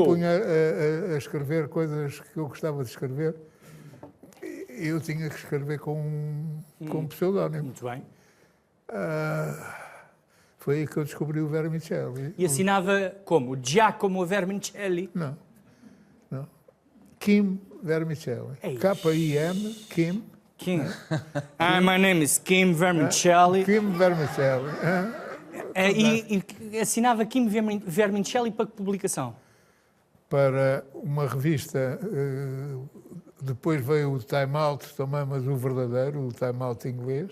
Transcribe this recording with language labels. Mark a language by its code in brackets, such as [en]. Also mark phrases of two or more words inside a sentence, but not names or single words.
[pt] punha a escrever coisas que eu gostava de escrever. E eu tinha que escrever com um pseudónimo. Muito bem. Foi aí que eu descobri o Vermicelli. E assinava como? Giacomo Vermicelli? Não. Kim Vermicelli. Eish. K-I-M, Kim. Kim. [en] My name is Kim Vermicelli. [pt] Kim Vermicelli. E assinava Kim Vermicelli para que publicação? Para uma revista, depois veio o Time Out também, mas o verdadeiro, o Time Out inglês.